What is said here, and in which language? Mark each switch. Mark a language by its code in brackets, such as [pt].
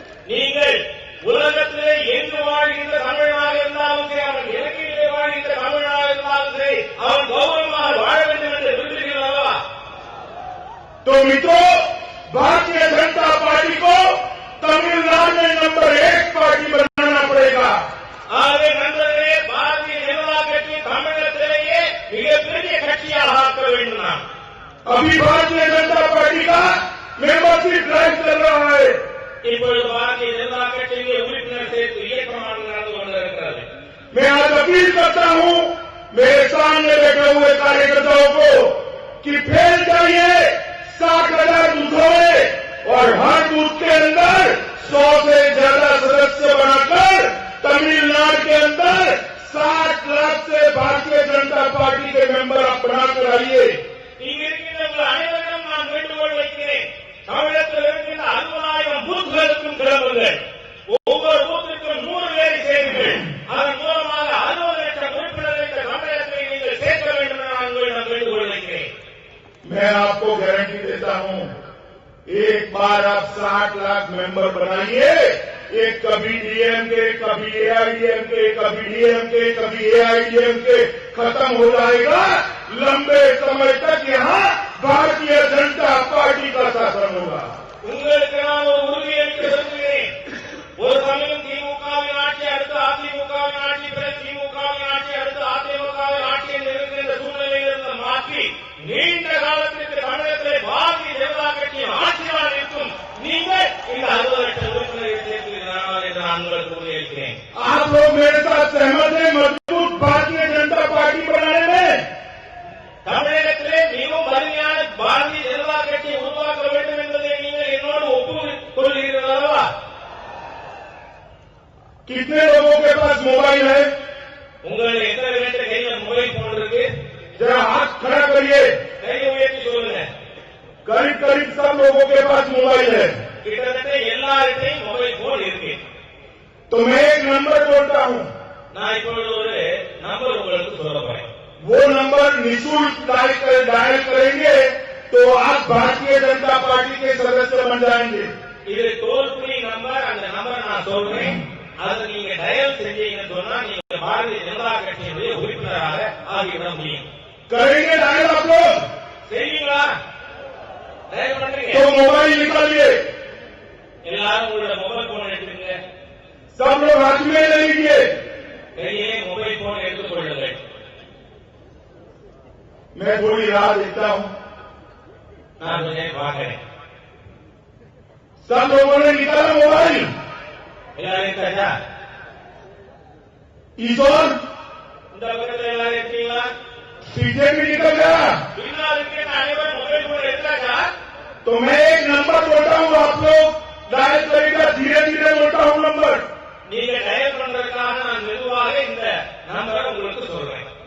[ta] நீங்கள் உலகத்திலே எங்கு வாழ்கின்ற தமிழனாக இருந்தாலும் சரி, அவன் இலங்கையிலே வாழ்கின்ற தமிழனாக இருந்தாலும் சரி, அவன் கௌரவமாக வாழ வேண்டும் என்று விரும்புகிறீர்கள் அல்லவா? [hi] तो मित्रों, भारतीय जनता पार्टी को तमिलनाडु में नंबर 1 पार्टी बनाना पड़ेगा। [ta] ஆகவே நண்பர்களே, பாரதிய ஜனதா கட்சி தமிழகத்திலேயே மிகப்பெரிய கட்சியாக ஆக்க வேண்டும். நாம் [hi] अभी भारतीय जनता पार्टी का मेंबरशिप ड्राइव चल रहा है। [ta] இப்பொழுது பாரதிய ஜனதா கட்சியிலே உறுப்பினர் சேர்த்து இயக்கமாக நடந்து கொண்டிருக்கிறது. [hi] मैं आज अपील करता हूं मेरे सामने बैठे हुए कार्यकर्ताओं को कि फैल जाइए 60,000 बूथों और हर बूथ के अंदर 100 से ज्यादा सदस्य बनाकर तमिलनाडु के अंदर 60 लाख से भारतीय जनता पार्टी के मेंबर आप बनाकर आइए। [ta] இங்கு இருக்கின்ற உங்கள் அனைவரும் நான் வேண்டுகோள் வைக்கிறேன். தமிழகத்தில் இருக்கின்ற 60,000 பூத்துகளுக்கும் கிளம்புங்கள். ஒவ்வொரு பூத்திற்கும் 100 பேரை சேருங்கள். அதன் மூலமாக 60 லட்சம் உறுப்பினர்கள் இந்த தமிழகத்தை நீங்கள் சேர்க்க வேண்டும் என நான் உங்களிடம் வேண்டுகோள் வைக்கிறேன். [hi] मैं आपको गारंटी देता हूं, एक बार आप 60 लाख मेंबर बनाइए, एक कभी डीएमके, कभी एआईडीएमके, कभी डीएमके, कभी एआईडीएमके खत्म हो जाएगा। लंबे समय तक यहां भारतीय जनता पार्टी का शासन होगा। [ta] உங்களுக்கு நான் ஒரு உறுதியளிக்க விரும்புகிறேன். ஒரு சமயம் திமுகவின் ஆட்சி, அடுத்து அதிமுகவின் ஆட்சி, பிறகு திமுகவின் ஆட்சி, அடுத்து அதிமுகவின் ஆட்சி என்று இருக்கின்ற சூழ்நிலையிலிருந்து மாற்றி நீண்ட காலத்திற்கு தமிழகத்திலே பாரதிய ஜனதா கட்சியின் ஆட்சியாளர் இருக்கும். நீங்கள் இந்த 60 லட்சம் உறுப்பினர்கள் சேர்க்கிறீர்கள் என்று நான் உங்களுக்கு உறுதியளிக்கிறேன். [hi] आप लोग मेरे साथ सहमत हैं मजबूत भारतीय जनता पार्टी बनाने में? [ta] தமிழகத்திலே மிகவும் வலிமையான பாரதிய ஜனதா கட்சியை உருவாக்க வேண்டும் என்பதை நீங்கள் என்னோடு ஒப்புக்கொள்கிறீர்கள் அல்லவா? [hi] कितने लोगों के पास मोबाइल है? [ta] உங்களை எத்தனை பேருக்கு கையில மொபைல் போன் இருக்கு? [hi] जरा हाथ खड़ा करिए। [ta] கையை உயர்த்தி சொல்லுங்க. [hi] करीब करीब सब लोगों के पास मोबाइल है। [ta] கிட்டத்தட்ட எல்லார்கிட்டையும் மொபைல் போன் இருக்கு. [hi] तो मैं एक नंबर बोलता हूं, [ta] நான் இப்பொழுது ஒரு நம்பர் உங்களுக்கு சொல்ல போறேன். [hi] वो नंबर निःशुल्क डायल करेंगे तो आप भारतीय जनता पार्टी के सदस्य बन जाएंगे। [ta] இது டோல் ஃப்ரீ நம்பர். அந்த நம்பர் நான் சொல்றேன். அதை நீங்க டயல் செஞ்சீங்கன்னு சொன்னா நீங்க பாரதிய ஜனதா கட்சியினுடைய உறுப்பினராக ஆகிவிட முடியும். [hi] करेंगे डायल आप लोग? [ta] செய்வீங்களா? டயல் பண்றீங்க? [hi] तो मोबाइल निकालिए, [ta] எல்லாரும் உங்களோட மொபைல் போன் எடுத்துங்க. [hi] सब लोग हाथ में ले लीजिए। [ta] கையிலே மொபைல் போன் எடுத்துக் கொள்ளுங்கள். [hi] मैं थोड़ी राह देता हूं। [ta] நான் கொஞ்சம் பார்க்கிறேன். [hi] सब लोगों ने निकाला मोबाइल? [ta] எல்லாரும் எடுத்தாச்சா? [hi] इस ओर [ta] இந்த பக்கத்தில் எல்லாரும் எடுத்தீங்களா? [hi] पीछे भी निकल गया। [ta] பின்னால் இருக்கிற அனைவரும் மொபைல் போன் எடுத்தாச்சா? [hi] तो मैं एक नंबर बोलता हूं, आप लोग डायल करेगा, धीरे धीरे बोलता हूं नंबर। [ta] நீங்க டயல் பண்றதுக்காக நான் மெதுவாக இந்த நம்பரை உங்களுக்கு சொல்றேன்.